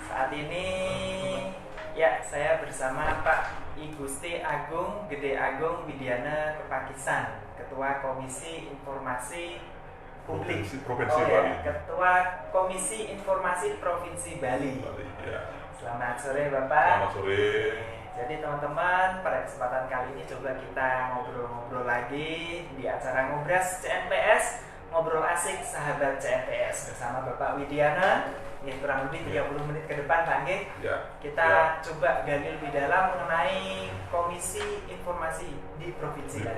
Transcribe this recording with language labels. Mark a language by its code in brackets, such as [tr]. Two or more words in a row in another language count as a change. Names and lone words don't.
[id] saat ini ya saya bersama Pak I Gusti Agung Gede Agung Widiana Kepakisan, Ketua Komisi Informasi Publik Provinsi Bali. Ketua Komisi Informasi Provinsi Bali. Ya. Selamat sore Bapak. Selamat sore. Jadi teman-teman, pada kesempatan kali ini coba kita ngobrol-ngobrol lagi di acara Ngobras CNPS, Ngobrol Asik Sahabat CNPS bersama Bapak Widiana. Ya, kurang lebih 30 menit ke depan Pak Nge. Kita coba gali lebih dalam mengenai Komisi Informasi di Provinsi Bali.